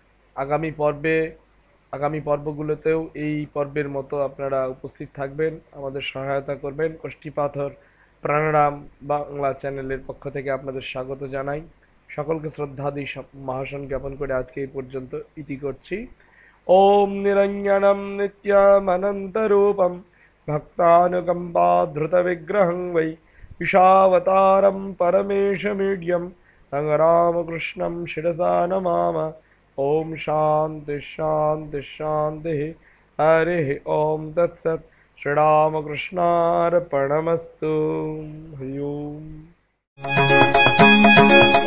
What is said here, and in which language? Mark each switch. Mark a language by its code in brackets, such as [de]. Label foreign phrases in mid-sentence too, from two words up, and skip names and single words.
[bn] আগামী পর্বগুলোতেও এই পর্বের মতো আপনারা উপস্থিত থাকবেন, আমাদের সহায়তা করবেন। কষ্টিপাথর প্রাণারাম বাংলা চ্যানেলের পক্ষ থেকে আপনাদের স্বাগত জানাই। সকলকে শ্রদ্ধাদি মহাসন জ্ঞাপন করে আজকে এই পর্যন্ত ইতি করছি। [sa] ওম নিরঞ্জনম নিত্যমনন্তরূপম ভক্তানুকম্পা ধৃত বিগ্রহং বৈ ঈশাবতারম পরমেশমীড্যম तं रामकृष्णं शिरसा नमामः। ओम शांति शांति शांति। हरिः ओम तत्सत्। श्रीरामकृष्णार्पणमस्तु। हरि ओम।